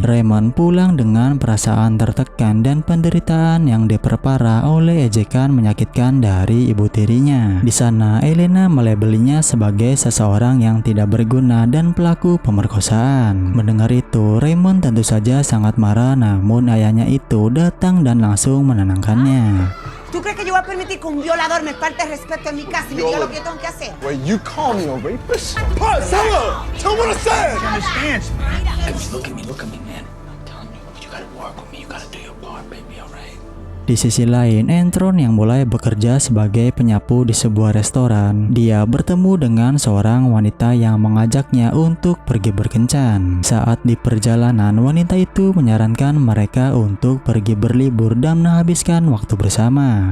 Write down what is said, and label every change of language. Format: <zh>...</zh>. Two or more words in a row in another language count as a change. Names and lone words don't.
<id>Raymond pulang dengan perasaan tertekan dan penderitaan yang diperparah oleh ejekan menyakitkan dari ibu tirinya. Di sana, Elena melabelinya sebagai seseorang yang tidak berguna dan pelaku pemerkosaan. Mendengar itu, Raymond tentu saja sangat marah, namun ayahnya itu datang dan langsung menenangkannya.</id> <es>¿Tú crees que yo voy a permitir que un violador me falte el respeto en mi casa y me diga lo que yo tengo que hacer?</es> <en>Wait, you call me a rapist? Pause, tell what I said! She understands, man. Look at me, man. I'm telling you, you gotta work with me. You gotta do your part, baby, alright?</en> <id>Di sisi lain, Antron yang mulai bekerja sebagai penyapu di sebuah restoran, dia bertemu dengan seorang wanita yang mengajaknya untuk pergi berkencan. Saat di perjalanan, wanita itu menyarankan mereka untuk pergi berlibur dan menghabiskan waktu bersama.</id>